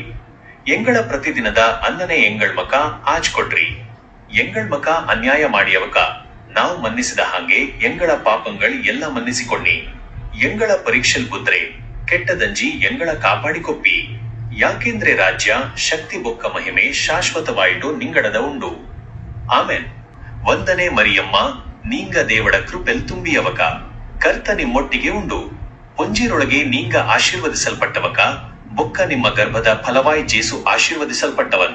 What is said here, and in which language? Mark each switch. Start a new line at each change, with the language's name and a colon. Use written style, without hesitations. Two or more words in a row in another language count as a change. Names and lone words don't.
Tulu: ಎಂಗಳ ಪ್ರತಿದಿನದ ಅನ್ನನೆ ಎಂಗಳ್ ಮಕ ಆಜ್ ಕೊಡ್ರಿ, ಎಂಗಳ್ ಮಕ ಅನ್ಯಾಯ ಮಾಡಿಯವಕ ನಾವು ಮನ್ನಿಸಿದ ಹಾಗೆ ಎಂಗಳ ಪಾಪಂಗಳ್ ಎಲ್ಲ ಮನ್ನಿಸಿಕೊಳ್ಳಿ. ಎಂಗಳ ಪರೀಕ್ಷೆಲ್ ಬುದ್ರೆ ಕೆಟ್ಟದಂಜಿ ಎಂಗಳ ಕಾಪಾಡಿಕೊಪ್ಪಿ, ಯಾಕೆಂದ್ರೆ ರಾಜ್ಯ ಶಕ್ತಿ ಬೊಕ್ಕ ಮಹಿಮೆ ಶಾಶ್ವತವಾಯಿತು ನಿಂಗಡದ ಉಂಡು. ಆಮೆನ್. ವಂದನೆ ಮರಿಯಮ್ಮ ನೀಂಗ ದೇವಡ ಕೃಪೆಲ್ ತುಂಬಿಯವಕ, ಕರ್ತ ನಿಮ್ಮೊಟ್ಟಿಗೆ ಉಂಡು, ಪೊಂಜಿರೊಳಗೆ ನೀಂಗ ಆಶೀರ್ವದಿಸಲ್ಪಟ್ಟವಕ, ಬೊಕ್ಕ ನಿಮ್ಮ ಗರ್ಭದ ಫಲವಾಯಿ ಜೇಸು ಆಶೀರ್ವದಿಸಲ್ಪಟ್ಟವನ್.